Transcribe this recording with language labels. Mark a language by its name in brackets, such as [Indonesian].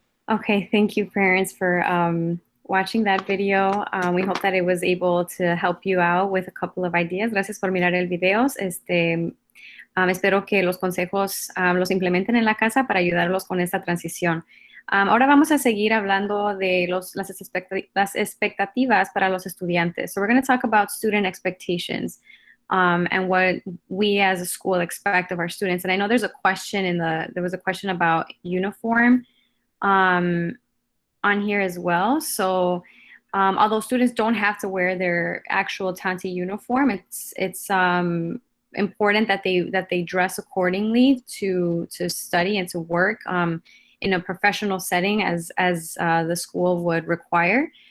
[English] Okay, thank you parents for watching that video. We hope that it was able to help you out with a couple of ideas. [Spanish] Gracias por mirar el video. Espero que los consejos los implementen en la casa para ayudarlos con esta transición. Ahora vamos a seguir hablando de las expectativas para los estudiantes. [English] So we're going to talk about student expectations and what we as a school expect of our students. And I know there was a question about uniform on here as well. So although students don't have to wear their actual Tonti uniform, it's important that they dress accordingly to study and to work in a professional setting as the school would require.